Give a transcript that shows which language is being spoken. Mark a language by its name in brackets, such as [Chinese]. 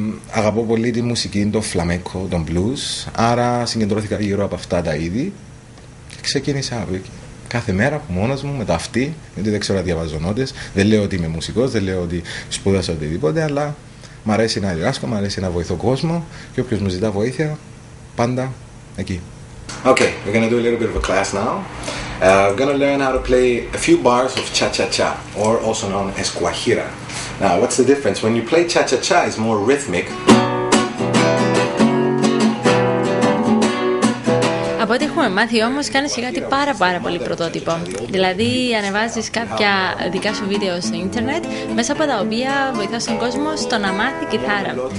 [Greek] Αγαπώ πολύ τη μουσική, το φλαμέκο, τον blues. Άρα συγκεντρώθηκα γύρω από αυτά τα είδη. Και ξεκίνησα κάθε μέρα από μόνος μου με το αυτή, γιατί δεν ξέρω να διαβάζω νότες. Δεν λέω ότι είμαι μουσικός, δεν λέω ότι σπούδασα οτιδήποτε, αλλά μ' αρέσει να διδάσκω, μ' αρέσει να βοηθώ κόσμο και όποιος μου ζητά βοήθεια, πάντα εκεί. [English] Okay, we're going to do a little bit of a class now. We're going to learn how to play a few bars of cha-cha-cha, or also known as guajira. Now, what's the difference? When you play cha-cha-cha, it's more rhythmic. [Greek] Από ό,τι έχουμε μάθει όμως, κάνεις και κάτι πάρα πολύ πρωτότυπο. Δηλαδή ανεβάζεις κάποια δικά σου βίντεο στο ίντερνετ, μέσα από τα οποία βοηθάς τον κόσμο στο να μάθει κιθάρα.